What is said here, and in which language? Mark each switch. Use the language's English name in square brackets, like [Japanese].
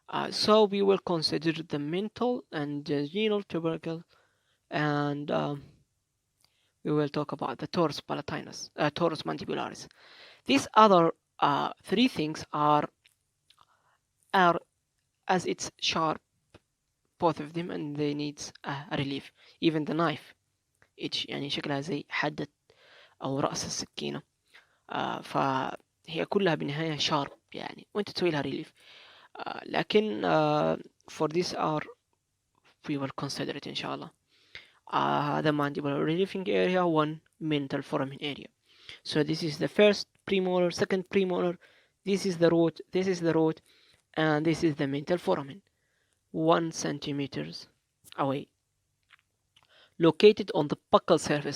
[English] So we will consider the mental and the genal tubercle, and we will talk about the torus palatinus, torus mandibularis. These other 3 things are as it's sharp, both of them, and they need a relief. Even the knife edge [Arabic] يعني شكلها زي حدة أو رأس السكينة. فهي كلها بالنهاية sharp يعني، وأنت تسوي لها relief. لكن [English] for this hour we will consider it [Arabic] إن شاء الله. [English] The mandibular relieving area, 1 mental foramen area. So this is the first premolar, second premolar, this is the root, and this is the mental foramen, 1 centimeters away, located on the buccal surface.